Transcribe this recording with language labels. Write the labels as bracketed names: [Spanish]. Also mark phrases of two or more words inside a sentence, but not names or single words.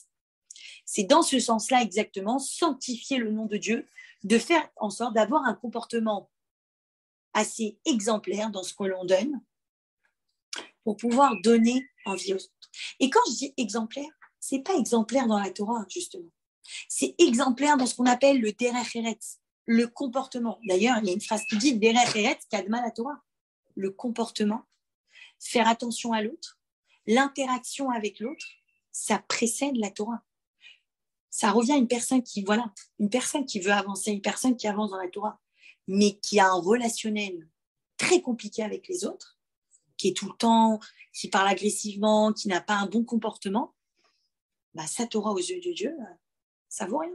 [French] C'est dans ce sens-là exactement, sanctifier le nom de Dieu, de faire en sorte d'avoir un comportement assez exemplaire dans ce que l'on donne pour pouvoir donner envie aux autres. Et quand je dis exemplaire, ce n'est pas exemplaire dans la Torah, justement. C'est exemplaire dans ce qu'on appelle le [Hebrew] דרך ארץ, [French] le comportement. D'ailleurs, il y a une phrase qui dit [Hebrew] דרך ארץ קדמה לתורה. [French] Le comportement, faire attention à l'autre, l'interaction avec l'autre, ça précède la Torah. Ça revient à une personne qui veut avancer, une personne qui avance dans la Torah, mais qui a un relationnel très compliqué avec les autres, qui est tout le temps, qui parle agressivement, qui n'a pas un bon comportement, sa Torah aux yeux de Dieu, ça vaut rien.